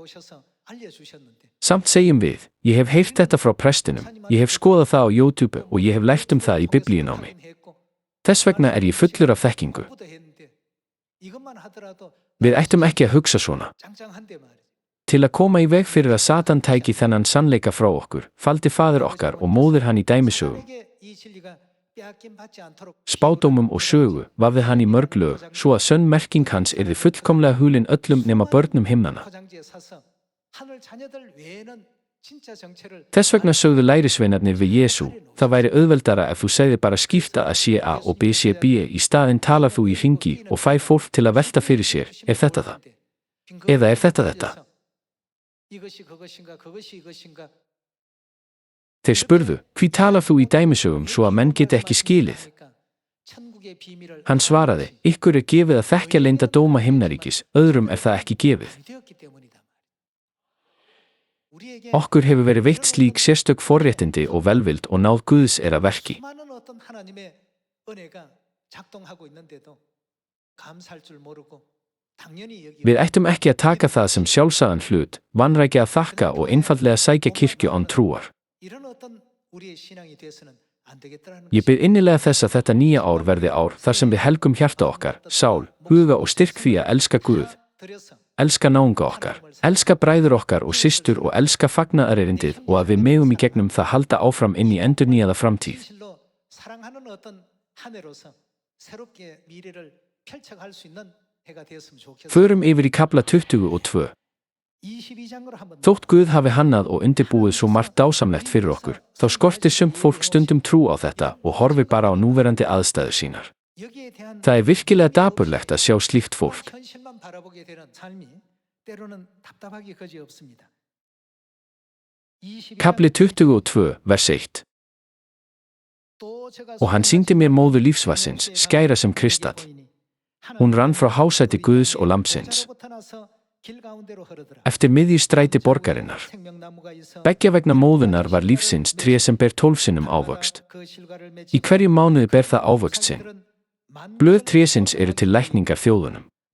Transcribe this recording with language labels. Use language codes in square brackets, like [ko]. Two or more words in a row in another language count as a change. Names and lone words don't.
[is] Samt segjum við, ég hef heyrt þetta frá prestinum, ég hef skoðað það á YouTube og ég hef lært það í biblíunámi. Þess vegna ég fullur af þekkingu. Við ættum ekki að hugsa svona. Til að koma í veg fyrir að Satan tæki þennan sannleika frá okkur, faldi faðir okkar og móðir hann í dæmisögum. [ko] 빼앗김 받지 않도록 [is] Spádómum og sögu vafði hann í mörg lög, svo að sönn merking hans yrði fullkomlega hulin öllum nema börnum himnanna. [ko] 포장지에 사서 하늘 자녀들 외에는 진짜 정체를 [is] Þess vegna sögðu lærisveinarnir við Jesú, það væri auðveldara ef þú segði bara skipta að sé A og B sé B, í staðinn talar þú í hringi og fær fólk til að velta fyrir sér, er þetta það? Eða er þetta þetta? [ko] 이것이 그것인가 그것이 이것인가 [is] Þeir spurðu, hví talar þú í dæmisögum svo að menn geti ekki skilið? [ko] 천국의 비밀을 [is] Hann svaraði, ykkur er gefið að þekkja leynda dóma himnaríkis, öðrum er það ekki gefið. [ko] 되었기 때문이다. 우리에게 [is] Okkur hefur verið veitt slík sérstök forréttindi og velvild og náð Guðs er að verki. [ko] 수많은 어떤 하나님의 은혜가 작동하고 있는데도 감사할 줄 모르고 당연히 여기 [is] Við ættum ekki að taka það sem sjálfsagðan hlut, vanrækja að þakka og einfaldlega sækja kirkju án trúar. [ko] 이런 어떤 우리의 신앙이 돼서는 안 되겠다라는 [is] Ég bið innilega þess að þetta nýja ár verði ár þar sem við helgum hjarta okkar, sál, huga og styrk því að elska Guð, [ko] 드려서 [is] elska náunga okkar, elska bræður okkar og systur og elska fagnaðarerindið og að við megum í gegnum það halda áfram inn í endurnýjaða framtíð. [ko] 진실로 사랑하는 어떤 한 해로서 새롭게 미래를 펼쳐갈 수 있는 해가 되었으면 좋겠어요. [is] Förum yfir í kafla 22. [ko] 22장으로 한번 [is] Þótt Guð hafi hannað og undirbúið svo margt dásamlegt fyrir okkur, þá skortir sumt fólk stundum trú á þetta og horfir bara á núverandi aðstæður sínar. [ko] 여기에 대한 [is] Það er virkilega dapurlegt að sjá slíkt fólk. [ko] 현실만 바라보게 되는 삶이 때로는 답답하기 그지없습니다. 22장 [is] Kafli 22, vers 1. [ko] 또 제가 [is] Og hann sýndi mér móðu lífsvassins, skæra sem kristall. Hún rann frá hásæti Guðs og lambsins, eftir miðju stræti borgarinnar. Beggja vegna móðunar var lífsins tré sem ber 12 sinnum ávöxt. Í hverjum mánuði ber það ávöxt sinn. Blöð trésins eru til lækningar þjóðunum.